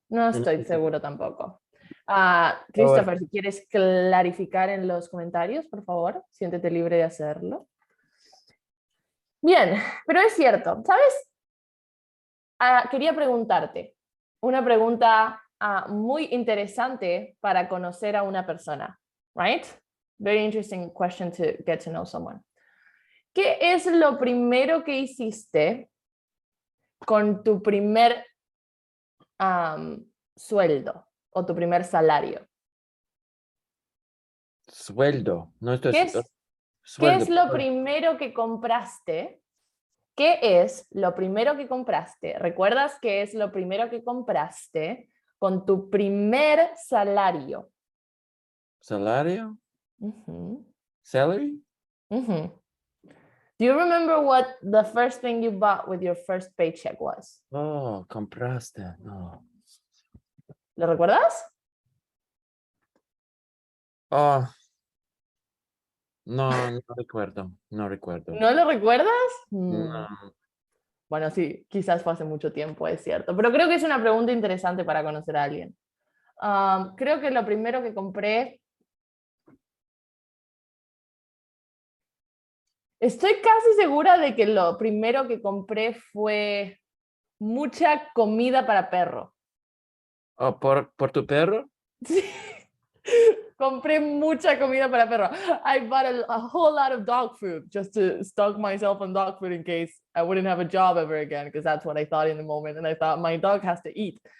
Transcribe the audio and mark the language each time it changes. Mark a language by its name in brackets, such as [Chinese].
[Spanish] No estoy seguro tampoco. Christopher, si quieres clarificar en los comentarios, por favor, siéntete libre de hacerlo. Bien, pero es cierto, ¿sabes? Quería preguntarte una pregunta muy interesante para conocer a una persona, [English] right? Very interesting question to get to know someone. [Spanish] ¿Qué es lo primero que hiciste con tu primer sueldo o tu primer salario? Sueldo. No estoy ¿Qué es lo primero que compraste? ¿Qué es lo primero que compraste? ¿Recuerdas qué es lo primero que compraste con tu primer salario? ¿Salario? ¿Salary? [English] Do you remember what the first thing you bought with your first paycheck was? [Spanish] Oh, compraste. No. ¿Lo recuerdas? Oh. No recuerdo. No recuerdo. ¿No lo recuerdas? No. Bueno, sí, quizás fue hace mucho tiempo, es cierto. Pero creo que es una pregunta interesante para conocer a alguien. Creo que lo primero que compré... Estoy casi segura de que lo primero que compré fue mucha comida para perro. Oh, ¿por tu perro? Sí. Compré mucha comida para perro. [English] I bought a whole lot of dog food just to stock myself on dog food in case I wouldn't have a job ever again, because that's what I thought in the moment, and I thought my dog has to eat.